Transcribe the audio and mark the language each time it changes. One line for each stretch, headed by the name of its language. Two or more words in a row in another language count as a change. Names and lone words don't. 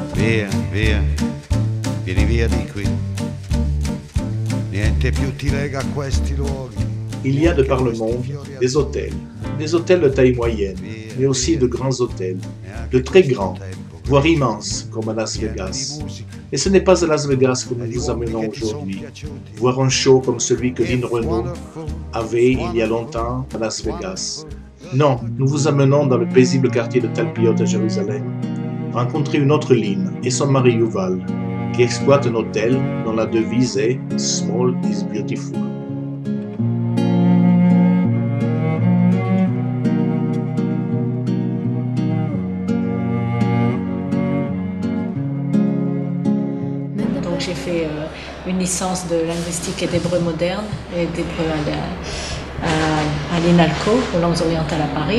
Italian: Via, via, vieni via di qui. Niente più ti lega a questi luoghi.
French: Il y a de par le monde des hôtels de taille moyenne, mais aussi de grands hôtels, de très grands, voire immenses, comme à Las Vegas. Et ce n'est pas à Las Vegas que nous vous amenons aujourd'hui, voir un show comme celui que Lynn Renault avait il y a longtemps à Las Vegas. Non, nous vous amenons dans le paisible quartier de Talpiot à Jérusalem, rencontrer une autre Lynn et son mari Yuval, qui exploite un hôtel dont la devise est «
English: Small is beautiful ».
French: J'ai fait une licence de linguistique et d'hébreu moderne et d'hébreu à l'INALCO, aux langues orientales à Paris.